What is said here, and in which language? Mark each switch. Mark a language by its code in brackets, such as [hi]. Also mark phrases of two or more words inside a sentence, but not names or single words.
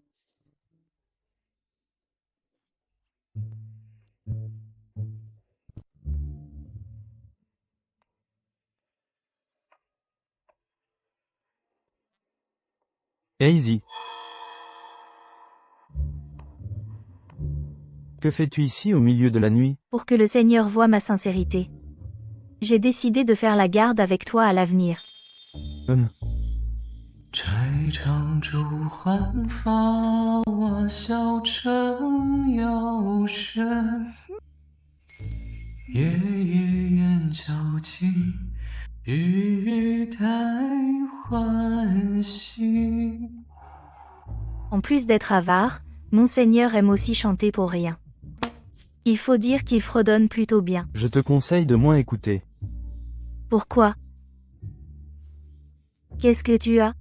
[fr] Hazy. Que fais-tu ici au milieu de la nuit? Pour que le Seigneur voie ma sincérité. J'ai décidé de faire la garde avec toi à l'avenir. [zh] 摘长珠换发，我笑成幽深。夜夜雁叫起，日日待欢喜。 [fr] En plus d'être avare, mon Seigneur aime aussi chanter pour rien. Il faut dire qu'il fredonne plutôt bien. Je te conseille de moins écouter. Pourquoi? Qu'est-ce que tu as?